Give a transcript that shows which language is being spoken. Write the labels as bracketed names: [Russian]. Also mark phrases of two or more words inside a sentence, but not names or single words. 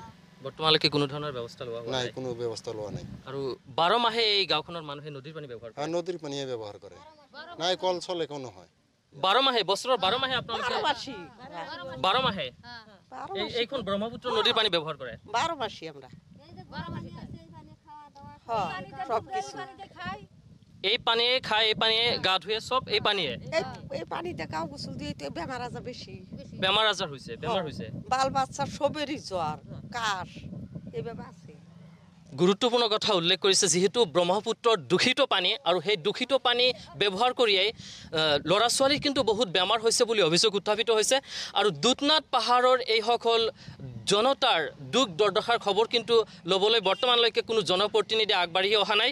[Assamese] বৰ্তমানলৈকে কোনো ধৰণৰ ব্যৱস্থা লোৱা হোৱা নাই, কোনো ব্যৱস্থা লোৱা নাই। আৰু 12 মাহে এই গাঁওখনৰ মানুহে নদীৰ পানী ব্যৱহাৰ কৰে? নদীৰ পানীয়ে ব্যৱহাৰ কৰে, নাই কল চল একো নহয়। 12 মাহে, বছৰৰ 12 মাহে আপোনালোকে 12 মাহে এইখন ব্ৰহ্মপুত্ৰ নদীৰ পানী ব্যৱহাৰ কৰে? [Bangla] 12 মাসি আমরা সব কিছু এই পানীয়ে খাই, এই পানীয়ে গা ধুয়ে, সব এই পানীয়ে। এই পানিতে কাউ গোসল দিয়ে তো বেমার আজার বেশি, [Assamese] বেমাৰ আজাৰ হৈছে, বেমাৰ হৈছে। [Bangla] বাল বাচ্চা সবেরই জ্বর কাশ এইভাবে আছে। [Assamese] গুৰুত্বপূৰ্ণ কথা উল্লেখ কৰিছে, যিহেতু ব্ৰহ্মপুত্ৰৰ দূষিত পানী আৰু সেই দূষিত পানী ব্যৱহাৰ কৰিয়েই ল'ৰা ছোৱালীৰ কিন্তু বহুত বেমাৰ হৈছে বুলি অভিযোগ উত্থাপিত হৈছে। আৰু দুধনাথ পাহাৰৰ এইসকল জনতাৰ দুখ দুৰ্দশাৰ খবৰ কিন্তু ল'বলৈ বৰ্তমানলৈকে কোনো জনপ্ৰতিনিধি আগবাঢ়ি অহা নাই।